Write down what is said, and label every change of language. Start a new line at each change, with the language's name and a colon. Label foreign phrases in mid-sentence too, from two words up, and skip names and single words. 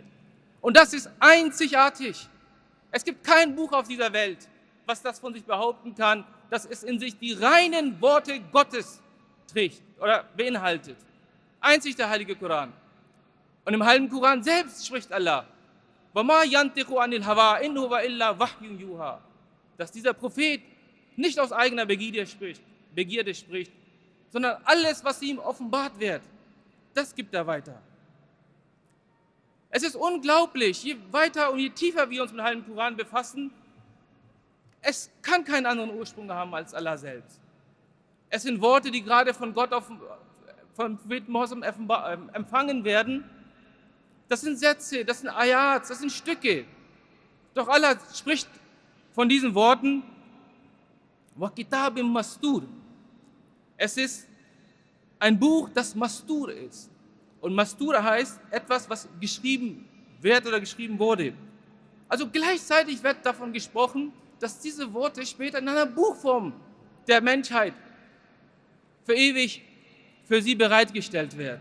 German: Und das ist einzigartig. Es gibt kein Buch auf dieser Welt, was das von sich behaupten kann, dass es in sich die reinen Worte Gottes trägt oder beinhaltet. Einzig der heilige Koran. Und im heiligen Koran selbst spricht Allah,
Arabic: وَمَا يَنْتِقُ عَنِ الْهَوَىٰ إِنْ هُوَ إِلَّا وَحْيٌ يُوحَىٰ,
German: dass dieser Prophet nicht aus eigener Begierde spricht, sondern alles, was ihm offenbart wird, das gibt er weiter. Es ist unglaublich, je weiter und je tiefer wir uns mit dem heiligen Koran befassen, es kann keinen anderen Ursprung haben als Allah selbst. Es sind Worte, die gerade von Gott von Propheten Mohammed empfangen werden. Das sind Sätze, das sind Ayats, das sind Stücke. Doch Allah spricht von diesen Worten,
Arabic: وكتاب مسطور.
German: Es ist ein Buch, das Mastur ist. Und Mastur heißt etwas, was geschrieben wird oder geschrieben wurde. Also gleichzeitig wird davon gesprochen, dass diese Worte später in einer Buchform der Menschheit für ewig für sie bereitgestellt wird.